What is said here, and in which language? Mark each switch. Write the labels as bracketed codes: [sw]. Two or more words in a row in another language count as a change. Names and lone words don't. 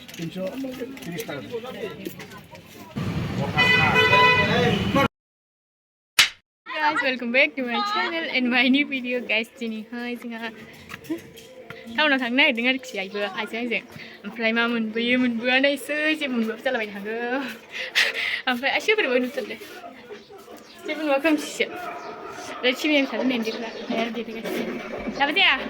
[bn] 330 টাকা। [en] Guys, welcome back to my channel and my new video guys. [brx] दिनैहाय जोंहा टाउनाव थांनो नागिरदों आरोखि आइजों ओमफ्राय मा मोनबोआनोसै जेबो मोनबोआबो जालाबाय थागौ ओमफ्राय आइसो बोरैबा नुथारदों जेबो नुवा खोमसिसो ओमफ्राय टिभियाव थादों उन्दैफ्रा आरो देखायगासिनो दाबो जाया